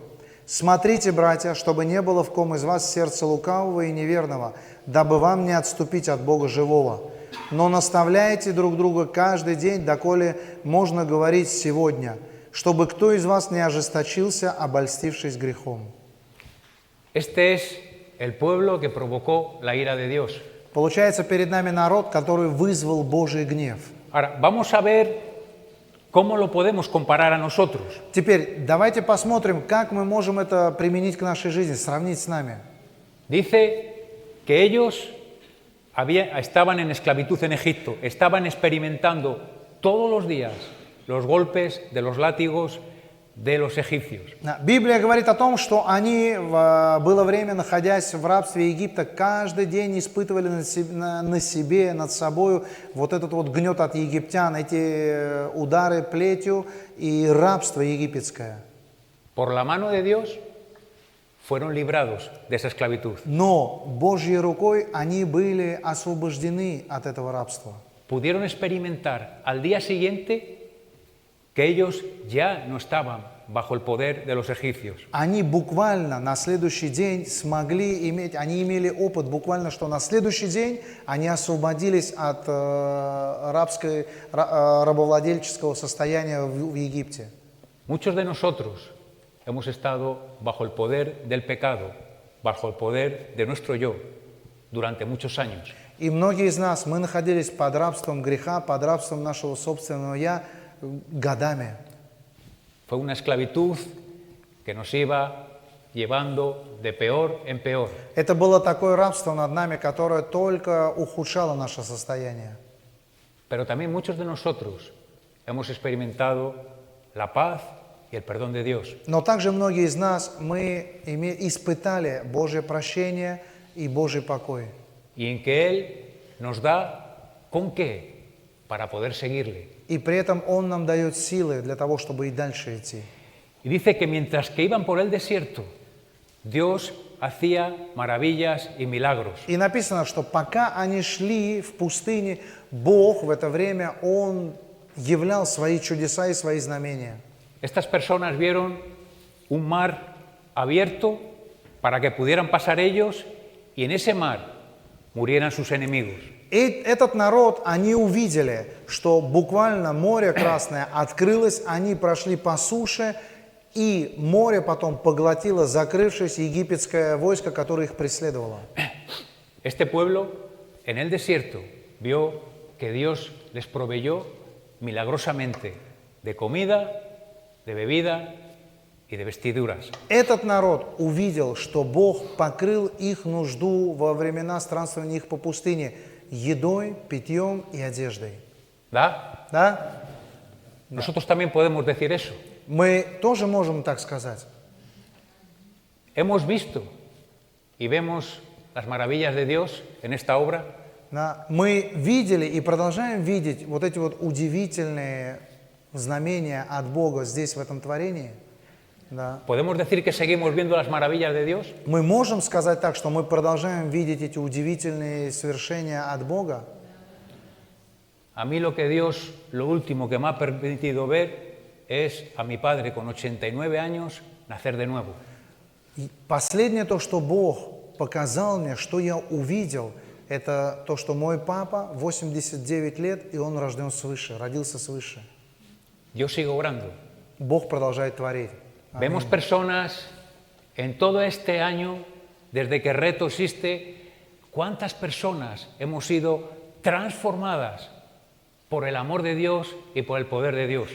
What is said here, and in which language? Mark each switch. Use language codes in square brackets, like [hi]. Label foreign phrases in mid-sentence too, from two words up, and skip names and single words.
[ru] Смотрите, братья, чтобы не было в ком из вас сердца лукавого и неверного, дабы вам не отступить от Бога живого. Но наставляйте друг друга каждый день, доколе можно говорить сегодня, чтобы кто из вас не ожесточился, обольстившись грехом». [es] Este es el pueblo que provocó la ira de Dios. [ru] Получается, перед нами народ, который вызвал Божий гнев. [es] Ahora, vamos a ver cómo lo podemos comparar a nosotros. [ru] Теперь давайте посмотрим, как мы можем это применить к нашей жизни, сравнить с нами. [es] Dice que ellos estaban en esclavitud en Egipto, estaban experimentando todos los días los golpes de los látigos de los egipcios. [ru] Библия говорит о том, что они было время, находясь в рабстве Египта, каждый день испытывали на себе, над собой вот этот вот гнет от египтян, эти удары плетью и рабство египетское. [es] Por la mano de Dios fueron librados de esa esclavitud. [ru] Но Божьей рукой они были освобождены от этого рабства. [es] Pudieron experimentar al día siguiente que ellos ya no estaban bajo el poder de los egipcios. [ru] Они буквально на следующий день смогли иметь, они имели опыт буквально, что на следующий день они освободились от рабовладельческого состояния в Египте. [es] Muchos de nosotros hemos estado bajo el poder del pecado, bajo el poder de nuestro yo, durante muchos años. [ru] И многие из нас, мы находились под рабством греха, под рабством нашего собственного «я» годами. [es] Fue una esclavitud que nos iba llevando de peor en peor. [ru] Это было такое рабство над нами, которое только ухудшало наше состояние. [es] Pero también muchos de nosotros hemos experimentado la paz y el perdón de Dios. [ru] Но также многие из нас, мы испытали Божье прощение и Божий покой. [es] Y en que Él nos da con qué para poder seguirle. [ru] И при этом Он нам дает силы для того, чтобы и дальше идти. [es] Y dice que mientras que iban por el desierto, Dios hacía maravillas y milagros. [ru] И написано, что пока они шли в пустыне, Бог в это время, Он являл свои чудеса и свои знамения. [es] Estas personas vieron un mar abierto para que pudieran pasar ellos y en ese mar murieran sus enemigos. [ru] И этот народ, они увидели, что буквально море Красное открылось, они прошли по суше, и море потом поглотило закрывшееся египетское войско, которое их преследовало. [es] Este pueblo en el desierto vio que Dios les proveyó milagrosamente de comida, de bebida y de vestiduras. [ru] Этот народ увидел, что Бог покрыл их нужду во времена странствования их по пустыне едой, питьем и одеждой. ¿Da? Да? [es] Nosotros también podemos decir eso. [ru] Мы тоже можем так сказать. [es] Hemos visto y vemos las maravillas de Dios en esta obra. [ru] Да? Мы видели и продолжаем видеть вот эти вот удивительные знамения от Бога здесь, в этом творении. Да. [es] ¿Podemos decir que seguimos viendo las maravillas de Dios? [ru] Мы можем сказать так, что мы продолжаем видеть эти удивительные свершения от Бога. [es] A mí lo que Dios, lo último que me ha permitido ver es a mi padre con 89 años nacer de nuevo. [ru] И последнее то, что Бог показал мне, что я увидел, это то, что мой папа 89 лет, и он рожден свыше, родился свыше. [es] Yo sigo orando. [ru] Бог продолжает творить. [es] Vemos personas en todo este año, desde que Reto existe, cuántas personas hemos sido transformadas por el amor de Dios y por el poder de Dios.